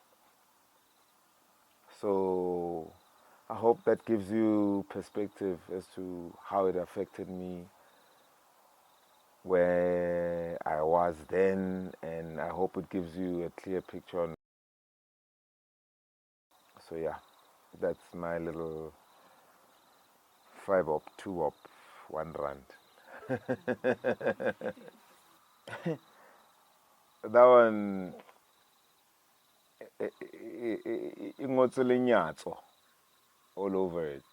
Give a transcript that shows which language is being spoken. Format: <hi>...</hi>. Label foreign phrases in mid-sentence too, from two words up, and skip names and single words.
<en>So I hope that gives you perspective as to how it affected me, where I was then, and I hope it gives you a clear picture on. So yeah, that's my little 5 op, 2 op, 1 rand. That one,</en> <st>e ngotse lenyatso</st> <en>all over it.</en>